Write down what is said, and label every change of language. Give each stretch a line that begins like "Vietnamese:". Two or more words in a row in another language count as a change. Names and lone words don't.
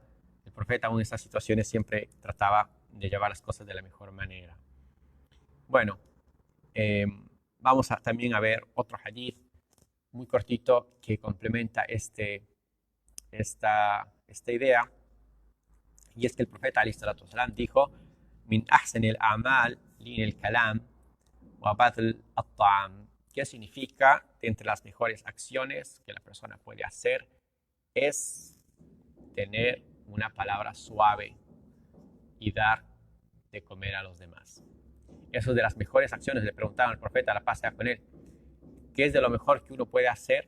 Spanish: El profeta aún en estas situaciones siempre trataba de llevar las cosas de la mejor manera. Bueno, vamos también a ver otro hadith muy cortito que complementa esta idea, y es que el profeta
Arabic: عليه الصلاة والسلام
Spanish: dijo:
Arabic: من أحسن الأعمال لين الكلام وبذل الطعام.
Spanish: ¿Qué significa? De entre las mejores acciones que la persona puede hacer es tener una palabra suave y dar de comer a los demás. Eso es de las mejores acciones. Le preguntaron al profeta, la paz sea con él, ¿qué es de lo mejor que uno puede hacer?